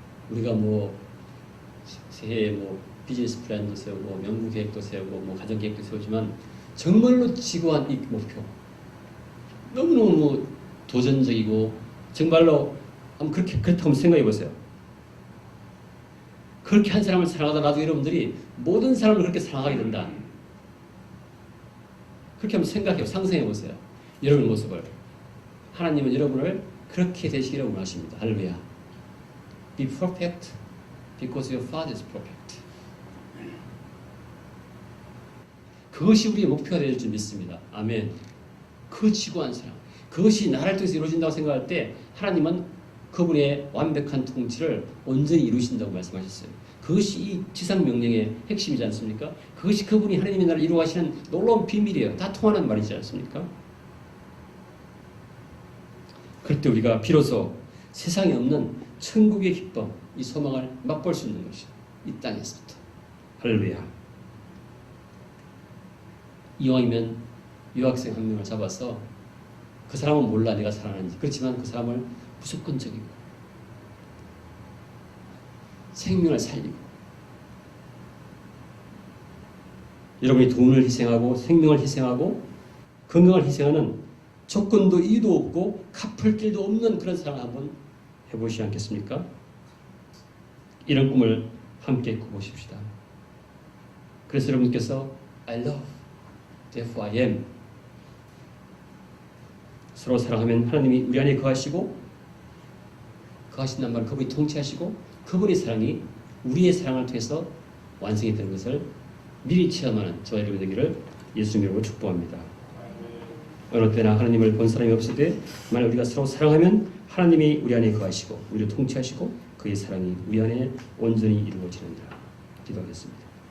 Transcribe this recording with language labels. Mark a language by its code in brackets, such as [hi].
[ko] 우리가 새해에 비즈니스 플랜도 세우고 명부 계획도 세우고 가정 계획도 세우지만 정말로 지고한 이 목표 너무너무 도전적이고 정말로 한번 그렇다고 한번 생각해 보세요. 그렇게 한 사람을 사랑하다 나중에 여러분들이 모든 사람을 그렇게 사랑하게 된다. 그렇게 한번 생각해요. 상상해 보세요. 여러분의 모습을. 하나님은 여러분을 그렇게 되시기를 원하십니다. 할렐루야. [en] Be perfect because your Father is perfect. [ko] 그것이 우리의 목표가 될 줄 믿습니다. 아멘. 그 지구한 사랑, 그것이 나라를 통해서 이루어진다고 생각할 때 하나님은 그분의 완벽한 통치를 온전히 이루신다고 말씀하셨어요. 그것이 이 지상 명령의 핵심이지 않습니까? 그것이 그분이 하나님의 나라를 이루어가시는 놀라운 비밀이에요. 다 통하는 말이지 않습니까? 그럴 때 우리가 비로소 세상에 없는 천국의 기쁨, 이 소망을 맛볼 수 있는 것이죠. 이 땅에서부터. 할렐루야. 이왕이면 유학생 한 명을 잡아서 그 사람은 몰라 내가 사랑하는지. 그렇지만 그 사람을 무조건적이고 생명을 살리고 여러분이 돈을 희생하고 생명을 희생하고 건강을 희생하는 조건도 이유도 없고 갚을 길도 없는 그런 사랑을 한번 해보시지 않겠습니까? 이런 꿈을 함께 꾸보십시다. 그래서 여러분께서 [en] I love, therefore I am. [ko] 서로 사랑하면 하나님이 우리 안에 거하시고 거하신단 말은 그분이 통치하시고 그분의 사랑이 우리의 사랑을 통해서 완성이 되는 것을 미리 체험하는 저와 여러분 되기를 예수님 이름으로 축복합니다. 어느 때나 하나님을 본 사람이 없을 때 만약 우리가 서로 사랑하면 하나님이 우리 안에 거하시고 우리를 통치하시고 그의 사랑이 우리 안에 온전히 이루어지는다. 기도하겠습니다.